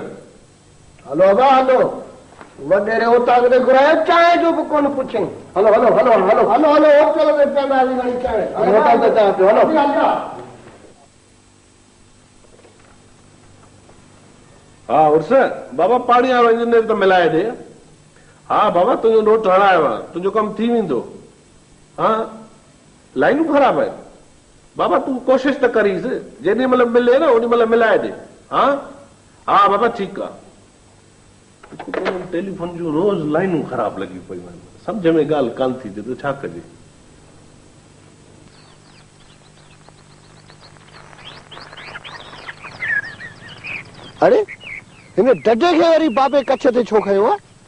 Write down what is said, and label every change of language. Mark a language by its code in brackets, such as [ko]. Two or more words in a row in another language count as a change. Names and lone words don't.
[sd] हलो अबा हलो, वॾेरे उतां ते घुरायो, चांहि जो बि कोन पुछई। हलो हलो हलो हलो हलो हलो होटल में पीअंदासीं घणी चांहि। होटल ते चांहि पियो, हलो। हाँ उर्स बाबा पानी वारो इंजीनियर तो मिलाए दे। हाँ बाबा तुझो नोट हणायो आहे, तुझो कम थी वेंदो। हाँ लाइनूं ख़राब है बाबा, तू कोशिश तो करीस, जेॾी महिल मिले ना ओॾी महिल मिलाए दे। हाँ हाँ बाबा ठीक आहे। टेलीफोन जो रोज लाइनूं ख़राब लगी पई वञनि, सम्झ में ॻाल्हि कान थी थिए त छा कजे। अरे हिन डडे खे वरी बाबे कच्छ ते छो खयो आहे?